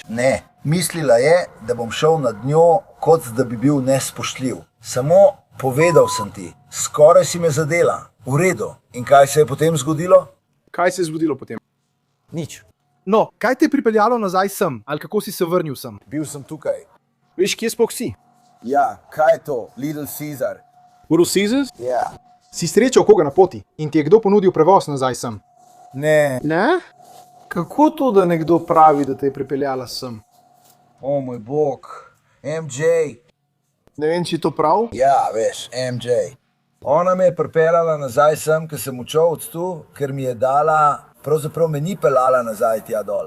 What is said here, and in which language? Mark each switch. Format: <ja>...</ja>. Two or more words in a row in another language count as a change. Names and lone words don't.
<sl>Ne, mislila je, da bom šel nad njo, kot da bi bil nespoštljiv. Samo povedal sem ti, skoraj si me zadela. V redu. In kaj se je potem zgodilo? Kaj se je zgodilo potem? Nič. No, kaj te je pripeljalo nazaj sem? Ali kako si se vrnil sem? Bil sem tukaj. Veš, kje sploh si? Ja, kaj je to? Little Caesar. Little Caesar? Ja. Si srečal koga na poti in ti je kdo ponudil prevoz nazaj sem? Ne. Ne? Kako to, da nekdo pravi, da te je pripeljala sem? O moj bog. MJ. Ne vem, či je to prav? Ja, veš, MJ. Ona me je pripeljala nazaj sem, ker sem učil od tu, ker mi je dala, pravzaprav me ni pelala nazaj tja dol.</sl>